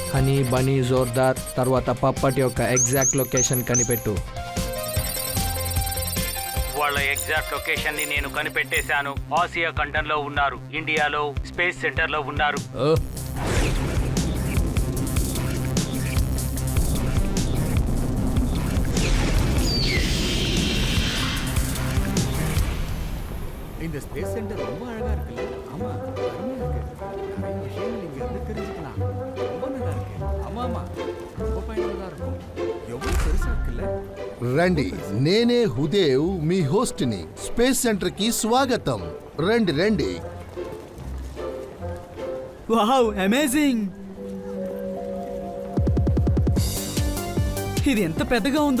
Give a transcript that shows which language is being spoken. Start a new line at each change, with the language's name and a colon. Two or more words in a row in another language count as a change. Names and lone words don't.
Telugu: హనీ బనీ జోర్దార్ తర్వాత పప్పటి యొక్క
English: exact location
Telugu: కనిపెట్టు. వాళ్ళ
English: exact location
Telugu: ని నేను కనిపెట్టేశాను. ఆసియా ఖండంలో ఉన్నారు, ఇండియాలో
English: space center
Telugu: లో ఉన్నారు.
Tamil: இந்த
English: space center
Tamil: ரொம்ப அழகா இருக்குல்ல? ஆமா, அருமையா இருக்கு. நிறைய விஷயங்கள் இங்க இருந்து தெரிஞ்சுக்கலாம். ரொம்ப நல்லா இருக்கு. ஆமா ஆமா, ரொம்ப பயனுள்ளதா இருக்கும். எவ்வளவு பெருசா இருக்குல்ல?
Telugu: రండి, నేనే హుదేవ్, మీ హోస్ట్ని.
English: space center
Telugu: కి స్వాగతం. రండి రండి.
English: Wow, amazing!
Telugu: ఇది ఎంత పెద్దగా ఉందో.